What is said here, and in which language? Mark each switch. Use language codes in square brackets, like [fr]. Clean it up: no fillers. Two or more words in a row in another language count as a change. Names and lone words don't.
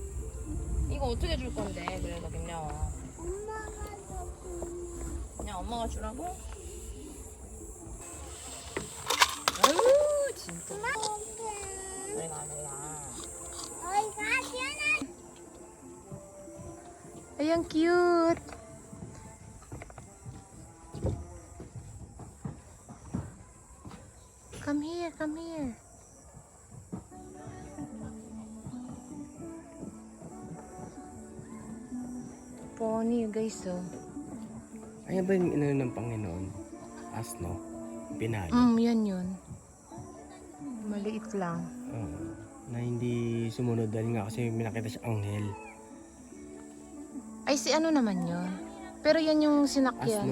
[ko] 이거 어떻게 줄 건데, 그래도 김려원. 엄마가 그냥 엄마가 주라고? 아유, 진짜. 내가 시원해. [tl] Ayan, cute. [en] Come here, come here. Pony, guys, oh. [tl] Ayan ba yung inano ng Panginoon? Asno? Pinayo? Yan yun. Maliit lang. Oo. Na hindi sumunod dahil nga kasi may nakita siya anghel. Ay, si ano naman yun? Pero yan yung sinakyan.